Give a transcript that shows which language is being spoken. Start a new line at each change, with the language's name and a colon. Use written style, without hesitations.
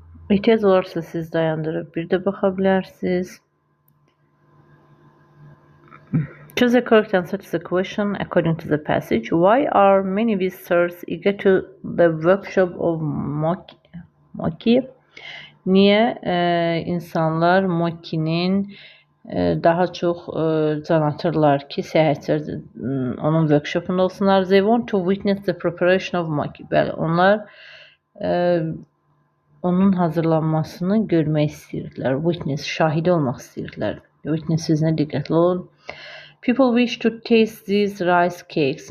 Azerbaijani: İhtiyac olarsa siz dayandırıb bir də baxa bilərsiniz.
English: Choose the correct answer to the question according to the passage. Why are many visitors eager to the workshop of mochi?
Azerbaijani: Niyə insanlar mokinin daha çox can atırlar ki, səyahətçilər onun workshopunda olsunlar?
English: They want to witness the preparation of mochi.
Azerbaijani: Bəli, onlar onun hazırlanmasını görmək istəyirdilər. Witness, şahidi olmaq istəyirdilər. Witness sözünə diqqətli olun.
English: People wish to taste these rice cakes.